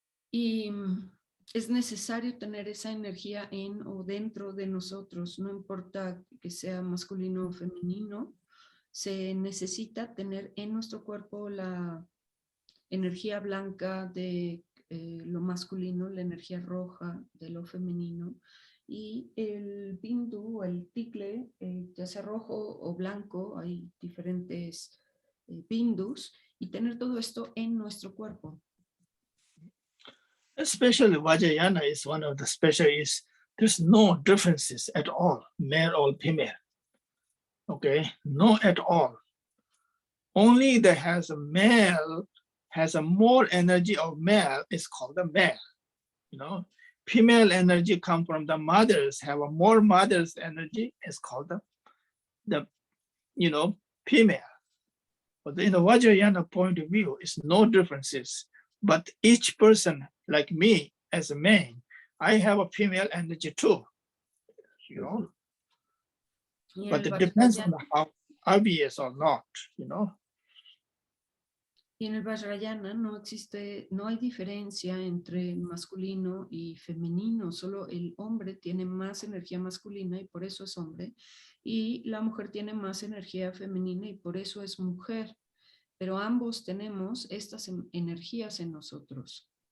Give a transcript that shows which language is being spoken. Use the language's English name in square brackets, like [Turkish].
[Spanish] Y es necesario tener esa energía en o dentro de nosotros, no importa que sea masculino o femenino, se necesita tener en nuestro cuerpo la energía blanca de lo masculino, la energía roja de lo femenino, y el bindu, el ticle, ya sea rojo o blanco, hay diferentes bindus, y tener todo esto en nuestro cuerpo. [English] Especially Vajrayana is one of the special is there's no differences at all, male or female. Okay, no at all. Only that has a male has a more energy of male is called the male. You know, female energy come from the mothers, have a more mother's energy is called the you know, female. But in the Vajrayana point of view, it's no differences. But each person, like me as a man, I have a female energy too, you know. But it depends on how obvious or not, you know. [Spanish] Y en el Vajrayana no hay diferencia entre masculino y femenino, solo el hombre tiene más energía masculina y por eso es hombre, y la mujer tiene más energía femenina y por eso es mujer, pero ambos tenemos estas energías en nosotros.